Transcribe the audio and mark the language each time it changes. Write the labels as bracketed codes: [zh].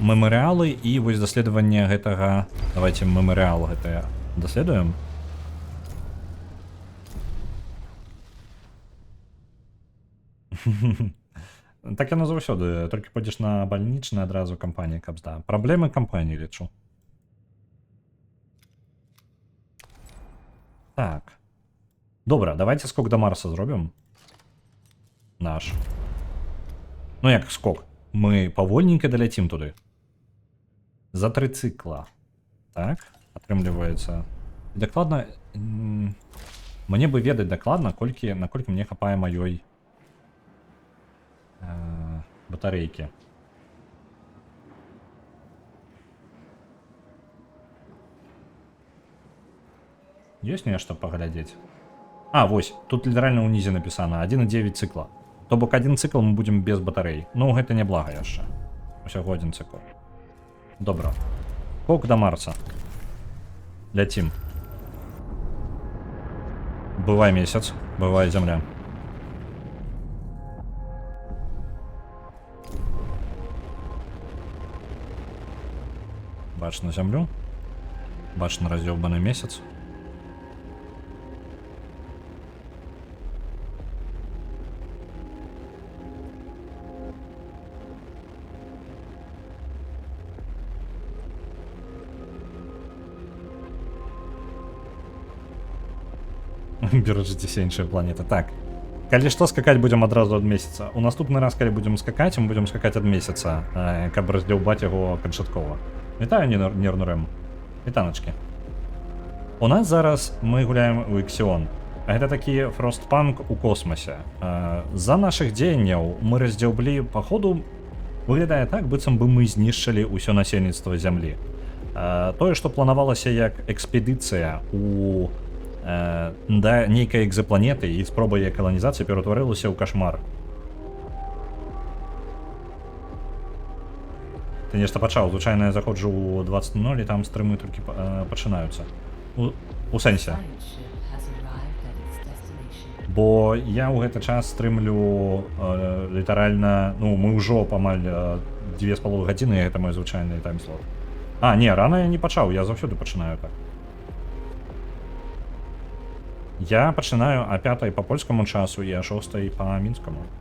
[be] мемарыалы і вось даследаванне гэтага. Давайте мемарыал гэтае даследуем. Так яно заўсёды, толькі пойдзеш на бальнічны адразу кампанія капзда. Праблемы кампаніі лічу. Так. Добра, давайте скок до Марса зробім. Наш. Ну як скок? Мы павольненько доляцім туды. За 3 цикла. Так, атрымліваецца. Дакладна... Мне бы ведаць дакладна, наколькі мне хапае маёй батарэйкі. Ёсць нешта паглядзець? Вось, тут літаральна ўнізе напісана 1,9 цикла. То бок [ru] один цикл мы будем без батарей. [be] Ну, гэта не блага яшчэ. Усяго один цикл. Добра. Скок до Марса. Ляцім. Бывай месяц, бывай зямля. Бач на зямлю. Бач на раз'ёбаны месяц. Бережитесь іншая планета. Так. Калі што, скакаць будзем адразу ад месяца. У наступны раз, калі будзем скакаць, мы будзем скакаць ад месяца, каб раздзяўбаць яго канчаткова. Вітаю, Нернурэм. Вітаначкі. У нас зараз мы гуляем у Іксіон. Гэта такі фростпанк у космосе. За нашых дзеянняў мы раздзяўблі, паходу, выглядае так, быццам бы мы знішчылі ўсё насельніцтва зямлі. Тое, што планавалася як экспедыцыя у да нейкай экзапланеты і спроба яе каланізацыі ператварылася ў кашмар. Ты нешта пачаў, звычайна я заходжу ў 20:00 і там стрымы толькі пачынаюцца. У сэнсе. [en] science ship has arrived at its destination. [be] Бо я ў гэты час стрымлю літаральна, ну, мы ўжо памаль 2,5 гадзіны, гэта мой звычайны таймслот. Не, рана я не пачаў, я заўсёды пачынаю так. Я пачынаю о 5 по польскому часу і о 6 по мінскому.